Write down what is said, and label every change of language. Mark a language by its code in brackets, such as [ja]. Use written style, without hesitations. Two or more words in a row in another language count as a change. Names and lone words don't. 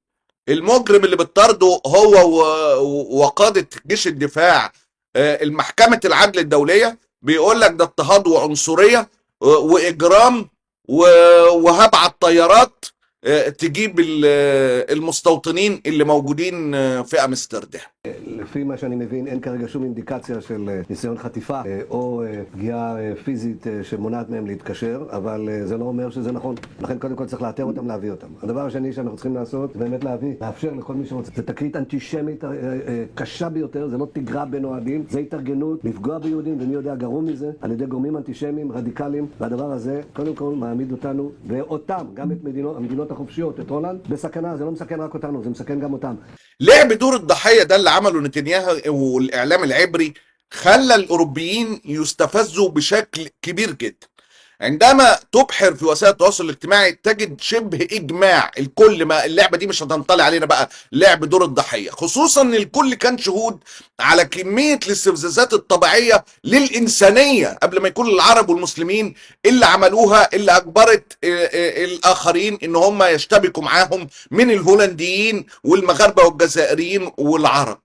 [ar] المجرم اللي بتطارده هو وقادة جيش الدفاع المحكمة العدل الدولية بيقول لك ده اضطهاد وعنصرية وإجرام، وهبعت طيارات تجيب المستوطنين اللي موجودين في אמסטרדם. [he] לפי מה שאני מבין, אין כרגע שום אינדיקציה של ניסיון חטיפה או פגיעה פיזית שמונעת מהם להתקשר, אבל זה לא אומר שזה נכון. לכן קודם כל צריך לאתר אותם, להביא אותם. הדבר השני שאנחנו צריכים לעשות זה באמת לאפשר לכל מי שרוצה. זה תקרית אנטישמית קשה ביותר, זה לא תגרה בין אוהדים, זה התארגנות, לפגוע ביהודים, ומי יודע גרוע מזה, על ידי גורמים אנטישמיים, רדיקליים, והדבר הזה קודם כל מעמיד אותנו ואותם, גם את המדינות החופשיות, את הולנד, בסכנה. זה לא מסכן רק אותנו, זה מסכן גם אותם. [ar] لعب دور الضحية ده اللي عمله نتنياهو والإعلام العبري خلى الأوروبيين يستفزوا بشكل كبير جدا. عندما تبحر في وسائل التواصل الاجتماعي تجد شبه إجماع الكل، ما اللعبة دي مش هتنطلي علينا بقى لعب دور الضحية، خصوصا ان الكل كان شهود على كمية الاستفزازات الطبيعية للإنسانية قبل ما يكون العرب والمسلمين اللي عملوها، اللي أجبرت الآخرين ان هم يشتبكوا معاهم من الهولنديين والمغاربة والجزائريين والعرب.